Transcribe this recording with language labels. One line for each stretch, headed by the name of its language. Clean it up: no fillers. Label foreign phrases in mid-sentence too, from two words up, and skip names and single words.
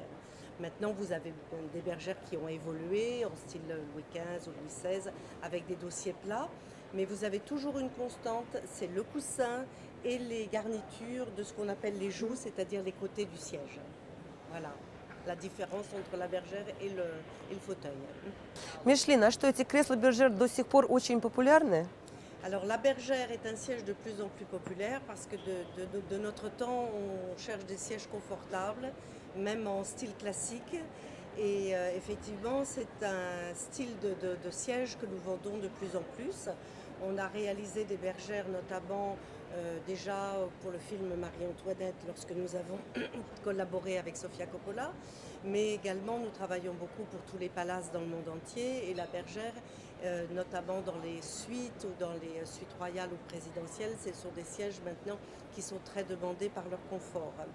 French: Maintenant, vous avez des bergères qui ont évolué en style Louis XV ou Louis XVI avec des dossiers plats, mais vous avez toujours une constante, c'est le coussin et les garnitures de ce qu'on appelle les joues, c'est-à-dire les côtés du siège. Voilà la différence entre la bergère et le fauteuil.
Russian: Мишлен, а что эти кресла-бержер до сих пор очень популярны?
French: Alors la bergère est un siège de plus en plus populaire parce que de notre temps, on cherche des sièges confortables, même en style classique. Et effectivement, c'est un style de siège que nous vendons de plus en plus. On a réalisé des bergères notamment déjà pour le film Marie-Antoinette lorsque nous avons collaboré avec Sofia Coppola, mais également nous travaillons beaucoup pour tous les palaces dans le monde entier et la bergère, notamment dans les suites ou dans les suites royales ou présidentielles, ce sont des sièges maintenant qui sont très demandés par leur confort.